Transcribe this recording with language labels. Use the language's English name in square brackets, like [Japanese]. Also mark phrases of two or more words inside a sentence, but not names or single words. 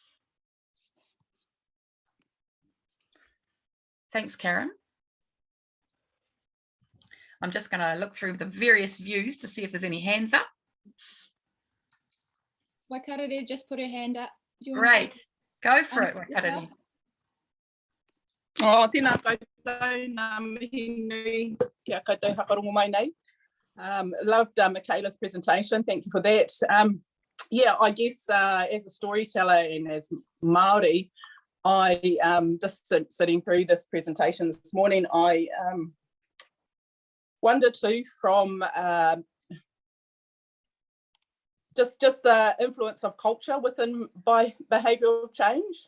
[English] Thanks, Karen. I'm just going to look through the various views to see if there's any hands up. Waikarere just put her hand up. Great. Go for it, Waikarere. [Māori] Oh, tēnā koutou, nā mihi nui, kia koutou whakarongo mai nei. [English] Loved Michaela's presentation, thank you for that. Yeah, I guess as a storyteller and as Māori, I just sitting through this presentation this morning, I wonder too from just the influence of culture within behavioural change.